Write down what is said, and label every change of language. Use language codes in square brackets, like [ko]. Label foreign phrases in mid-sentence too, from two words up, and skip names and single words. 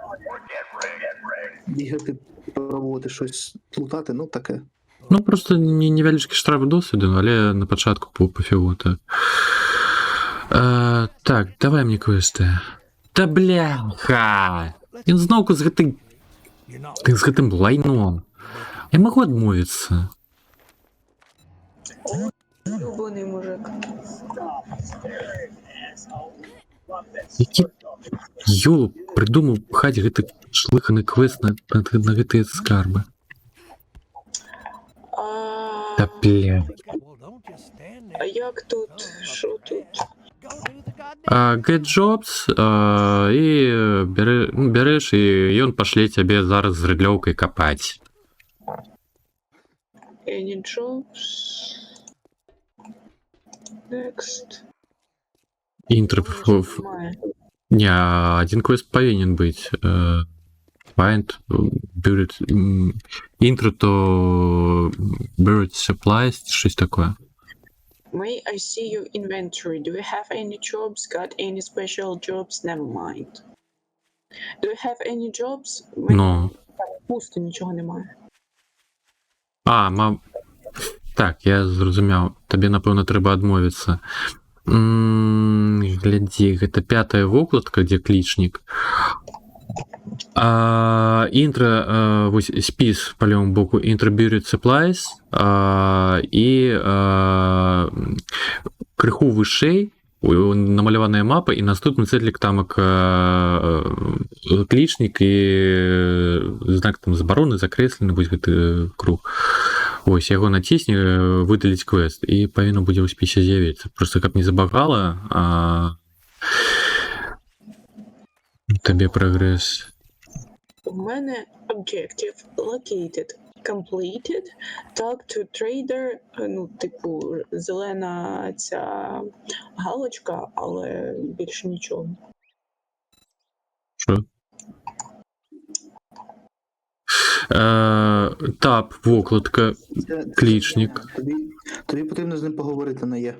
[uk] Бігати, пробувати щось лутати, ну, таке. Ну, просто невеличкий штраф досвіду, але на початку пофігу, так. Так, давай мені квести. Та бляха! Він знову [be] з гэтым лайном. Я могу адмовіцца. [uk] Любоний мужик. [be] Які ёлуп придумав пхаць гэты шлыханы квест на гэтыя скарбы. [uk] Та бля. А як тут? Що тут? [en] Get jobs, [uk] і береш, [be] і ён пашле цябе зараз з рыдлёўкай капаць. [en] Any jobs? Next. [uk] Інтро... Немає. [be] Не, один квест павінен быць. [en] Find, buried... Intro to buried supplies, [uk] щось такое. [en] May I see your inventory? Do you have any jobs? Got any special jobs? Never mind. Do you have any jobs? [uk] Ну. Пусто, нічого немає. Так, я зрозумів. Тобі, напевно, треба адмовіцца. [be] Глядзі, гэта 5-я вокладка, дзе клічнік. Інтро, вось спіс па левому боку, Intro Buried Supplies, і крыху вышэй намаляваная мапа, і наступны цэтлік тамак клічнік і знак там забароны закрэслены, вось гэты круг. Ось, яго націсні, выдаліць квест, і павінна будзе ў спісе з'явіцца. Просто каб не забагала, табе прагрэс. [uk] У мене [en] objective located, completed, talk to trader, [uk] ну, типу, зелена ця галочка, але більше нічого. [be] Що? Тап, вокладка, клічник. [uk] Тобі потрібно з ним поговорити на є.